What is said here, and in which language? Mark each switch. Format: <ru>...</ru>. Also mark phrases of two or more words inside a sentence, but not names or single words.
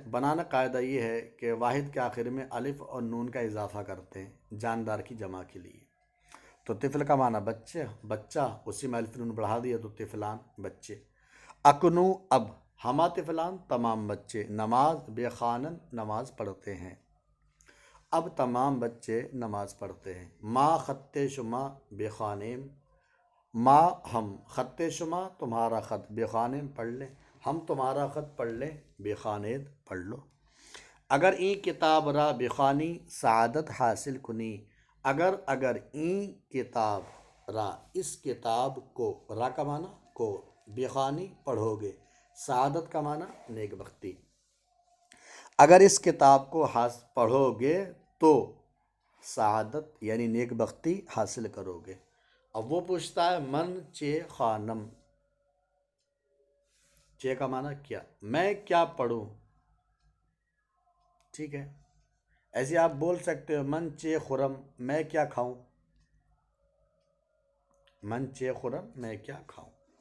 <ur>بنانا قاعدہ یہ ہے کہ واحد کے آخر میں الف اور نون کا اضافہ کرتے ہیں جاندار کی جمع کے لیے، تو طفل کا معنی بچے، بچہ، اسی میں الف نون بڑھا دیا تو طفلان بچے۔ اکنو اب،</ur> <fa>ہمہ طفلان</fa> <ur>تمام بچے،</ur> <fa>نماز بخوانن</fa> <ur>نماز پڑھتے ہیں، اب تمام بچے نماز پڑھتے ہیں۔</ur> <fa>ما خط شما بخوانیم،</fa> <ur>ما ہم،</ur> <fa>خط شما</fa> <ur>تمہارا خط، بخوانیم پڑھ لیں، ہم تمہارا خط پڑھ لیں، بخوانید پڑھ لو۔</ur> <fa>اگر این کتاب را بخوانی سعادت حاصل کنی، اگر این کتاب را</fa> <ur>اس کتاب کو، را کا معنی کو، بخوانی پڑھو گے، سعادت کا معنی نیک بختی۔ اگر اس کتاب کو پڑھو گے تو سعادت یعنی نیک بختی حاصل کرو گے۔ اب وہ پوچھتا ہے</ur> <fa>من چے خانم،</fa> <ur>چے کا معنی کیا، میں کیا پڑھوں، ٹھیک ہے، ایسے آپ بول سکتے ہو</ur> <fa>من چے خرم،</fa> <ur>میں کیا کھاؤں،</ur> <fa>من چے خرم</fa> <ur>میں کیا کھاؤں۔</ur>